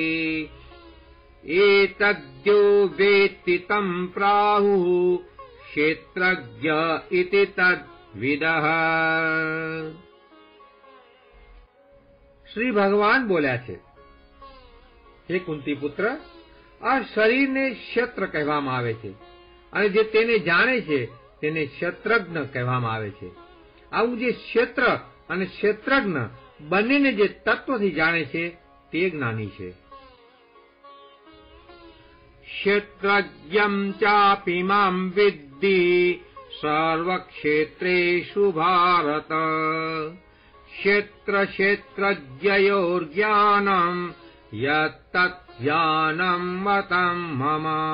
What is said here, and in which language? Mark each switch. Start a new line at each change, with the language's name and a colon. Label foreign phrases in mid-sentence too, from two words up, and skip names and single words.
Sanskrit: एतद्यो वेत्ति तं प्राहुः क्षेत्रज्ञ इति तद्विदः।
Gujarati: શ્રી ભગવાન બોલ્યા છે, હે કુંતી પુત્ર, આ શરીરને ક્ષેત્ર કહેવામાં આવે છે અને જે તેને જાણે છે તેને ક્ષેત્રજ્ઞ કહેવામાં આવે છે. આવું જે ક્ષેત્ર અને ક્ષેત્રજ્ઞ બંનેને જે તત્વથી જાણે છે તે જ્ઞાની છે.
Sanskrit: ક્ષેત્રજ્ઞં ચાપી માં વિદ્ધિ સર્વક્ષેત્રેષુ ભારત ક્ષેત્ર ક્ષેત્રજ્ઞયોર્જ્ઞાનમ યત્તत् જ્ઞાનમ મતં મમ.